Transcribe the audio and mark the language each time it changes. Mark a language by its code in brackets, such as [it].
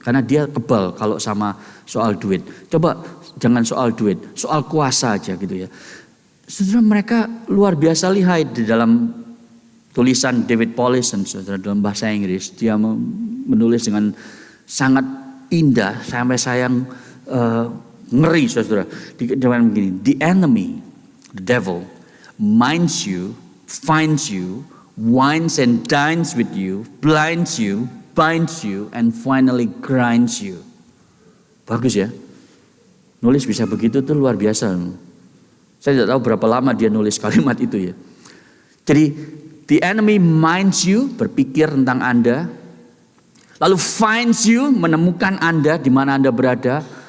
[id] Karena dia kebal kalau sama soal duit. Coba jangan soal duit, soal kuasa aja gitu ya. Saudara, mereka luar biasa lihai di dalam tulisan David Powlison saudara dalam bahasa Inggris. Dia menulis dengan sangat indah sampai saya ngeri saudara. [en] Dengan begini, the enemy, the devil, minds you, finds you, wines and dines with you, blinds you, binds you, and finally grinds you. [id] Bagus ya. Nulis bisa begitu tuh luar biasa. Saya tidak tahu berapa lama dia nulis kalimat itu ya. Jadi [en] the enemy minds you, [id] berpikir tentang Anda. Lalu finds you, menemukan Anda di mana Anda berada.